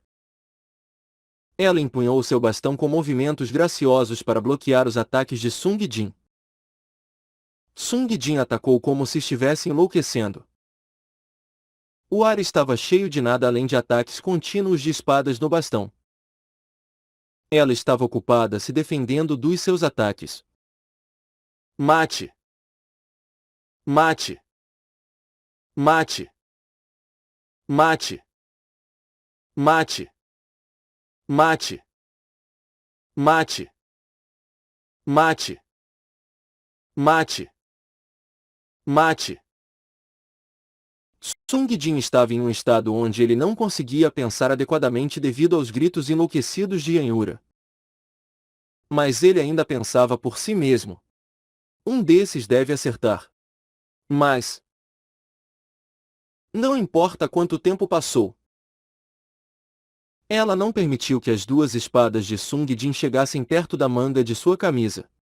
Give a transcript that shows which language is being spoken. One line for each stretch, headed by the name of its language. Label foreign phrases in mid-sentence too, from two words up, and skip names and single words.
Portuguese: Ela empunhou seu bastão com movimentos graciosos para bloquear os ataques de Sung Jin. Sung Jin atacou como se estivesse enlouquecendo. O ar estava cheio de nada além de ataques contínuos de espadas no bastão. Ela estava ocupada se defendendo dos seus ataques. Mate. Mate. Mate. Mate. Mate. Mate. Mate. Mate. Mate. Mate. Sung Jin estava em um estado onde ele não conseguia pensar adequadamente devido aos gritos enlouquecidos de Yanura. Mas ele ainda pensava por si mesmo: um desses deve acertar. Mas não importa quanto tempo passou, ela não permitiu que as duas espadas de Sung Jin chegassem perto da manga de sua camisa.